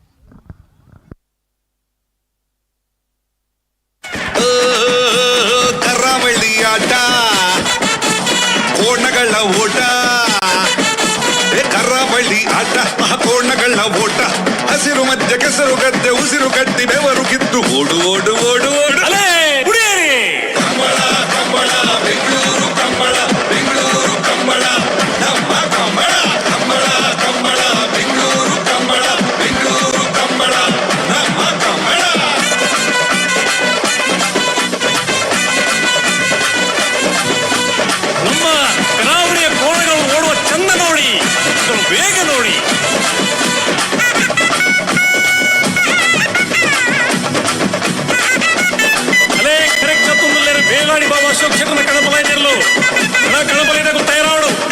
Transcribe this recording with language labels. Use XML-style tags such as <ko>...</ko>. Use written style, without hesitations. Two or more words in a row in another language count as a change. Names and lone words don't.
<kn>ಕರಾವಳಿ ಆಟ, ಕೋಣಗಳ ಓಟ, ಕರಾವಳಿ ಆಟ, ಕೋಣಗಳ ಓಟ, ಹಸಿರು ಮಧ್ಯ ಕೆಸರು ಗದ್ದೆ ಉಸಿರು ಕಟ್ಟಿ ಬೆವರು ಕಿತ್ತು ಓಡು ಓಡು ಓಡು ಓಡು ಕಂಬಳ ಕಂಬಳ ಬೆಂಗಳೂರು ಕಂಬಳ ಬೆಂಗಳೂರು ಕಂಬಳ ನಮ್ಮ ಕಂಬಳ ಕಂಬಳ ಕಂಬಳ ಬೆಂಗಳೂರು ಕಂಬಳ ಬೆಂಗಳೂರು ಕಂಬಳ ನಮ್ಮ ಕಂಬಳ. ನಮ್ಮ ಕರಾವಳಿಯ ಕೋಣಗಳು ಓಡುವ ಚಂದ ನೋಡಿ, ಬೇಗ ನೋಡಿ.</kn> <tcy>ಅಲೇ ಕರೆಕ್ಟ್ ತುಂಬಿಲ್ಲರು ಬೇಲಾಡಿ ಬಾಬಾ ಅಶೋಕ್ ಶೆಟ್ಟನ ಕಣಬಲೈದಿರಲು ಕಣಬಲೈದಾಗ ತಯಾರಾಡು.</tcy>